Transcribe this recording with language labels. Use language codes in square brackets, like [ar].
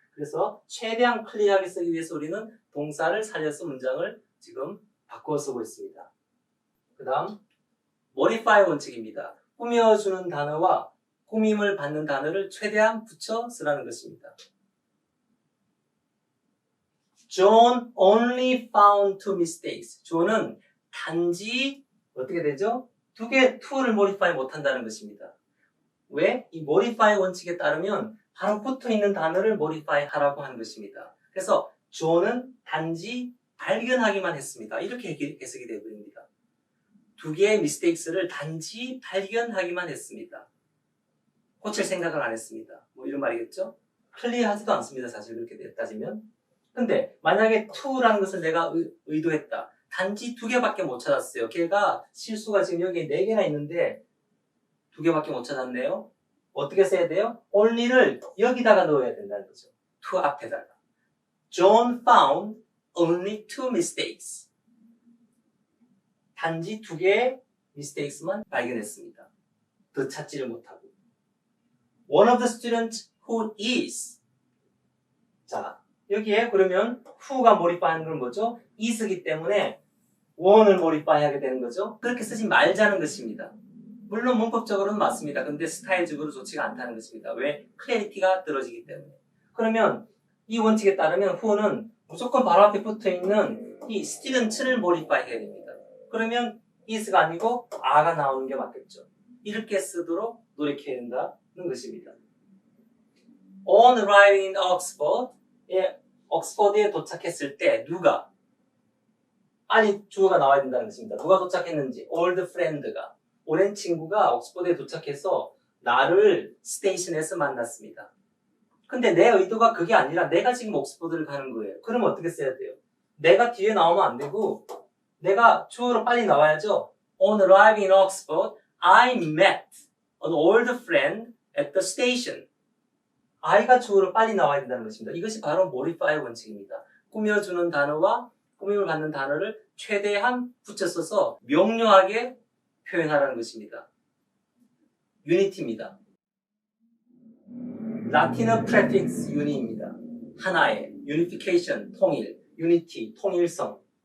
[ko] 그래서 최대한 클리어하게 쓰기 위해서 우리는 동사를 살려서 문장을 지금 바꾸어 쓰고 있습니다. 그 다음 modify 원칙입니다. 꾸며주는 단어와 꾸밈을 받는 단어를 최대한 붙여 쓰라는 것입니다. [en] John only found two mistakes. [ko] 존은 단지 어떻게 되죠? 두 개, to를 modify 못한다는 것입니다. 왜? 이 modify 원칙에 따르면 바로 붙어있는 단어를 modify 하라고 하는 것입니다. 그래서 John은 단지 발견하기만 했습니다. 이렇게 해석이 되어버립니다. 두 개의 mistakes를 단지 발견하기만 했습니다. 고칠 생각을 안 했습니다. 뭐 이런 말이겠죠? 클리어하지도 않습니다. 사실 그렇게 따지면. 근데 만약에 to라는 것을 내가 의도했다. 단지 두 개밖에 못 찾았어요. 걔가 실수가 지금 여기에 4개나 있는데 두 개밖에 못 찾았네요. 어떻게 써야 돼요? only를 여기다가 넣어야 된다는 거죠. to 앞에다가. [en] John found only two mistakes. [ko] 단지 두 개의 mistakes만 발견했습니다. 더 찾지를 못하고. [en] One of the students who is. [ko] 자, 여기에 그러면 who가 몰입하는 건 뭐죠? is기 때문에 원을 modify 하게 되는 거죠. 그렇게 쓰지 말자는 것입니다. 물론 문법적으로는 맞습니다. 근데 스타일적으로 좋지가 않다는 것입니다. 왜? 클래리티가 떨어지기 때문에. 그러면 이 원칙에 따르면 who는 무조건 바로 앞에 붙어있는 이 student를 modify 해야 됩니다. 그러면 is가 아니고 are가 나오는 게 맞겠죠. 이렇게 쓰도록 노력해야 된다는 것입니다. [en] On arriving in Oxford, [ko] 옥스퍼드에 도착했을 때 누가? 아니, 주어가 나와야 된다는 것입니다. 누가 도착했는지, old friend가, 오랜 친구가 옥스퍼드에 도착해서 나를 스테이션에서 만났습니다. 근데 내 의도가 그게 아니라 내가 지금 옥스퍼드를 가는 거예요. 그럼 어떻게 써야 돼요? 내가 뒤에 나오면 안 되고 내가 주어로 빨리 나와야죠. [en] On arriving in Oxford, I met an old friend at the station. [ko] I가 주어로 빨리 나와야 된다는 것입니다. 이것이 바로 modify 원칙입니다. 꾸며주는 단어와 꾸밈을 받는 단어를 최대한 붙여 써서 명료하게 표현하라는 것입니다. 유니티입니다. 라틴어 프레픽스 유니입니다. 하나의 유니피케이션, 통일, 유니티, 통일성.